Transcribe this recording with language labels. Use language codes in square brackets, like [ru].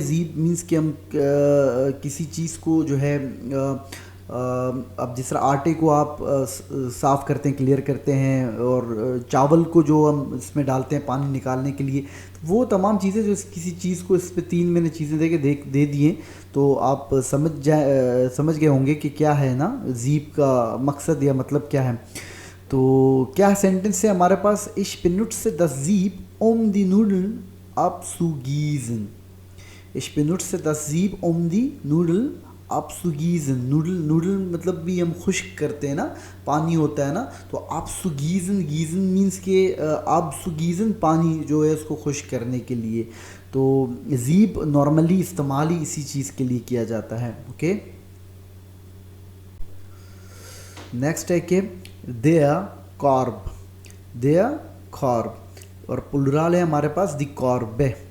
[hi] जीब मीन्स कि हम किसी चीज़ को जो है अब जिस तरह आटे को आप साफ़ करते हैं, क्लियर करते हैं, और चावल को जो हम इसमें डालते हैं पानी निकालने के लिए, वो तमाम चीज़ें जो किसी चीज़ को इस पे तीन मैंने चीज़ें दे दिए, तो आप समझ गए होंगे कि क्या है ना जीब का मकसद या मतलब क्या है। तो क्या सेंटेंस है हमारे पास, [de] ich benutze das Sieb die Nudeln abzugießen। ich benutze das Sieb die Nudeln abzugießen। [hi] Noodle मतलब भी हम खुश्क करते हैं ना, पानी होता है ना, तो abzugießen, गीज़न मीन्स के abzugießen पानी जो है उसको खुश्क करने के लिए। तो ज़ीब नॉर्मली इस्तेमाल ही इसी चीज़ के लिए किया जाता है। ओके, नेक्स्ट है कि देयर कॉर्ब, देयर कॉर्ब, और प्लुरल है हमारे पास दी कॉर्बे।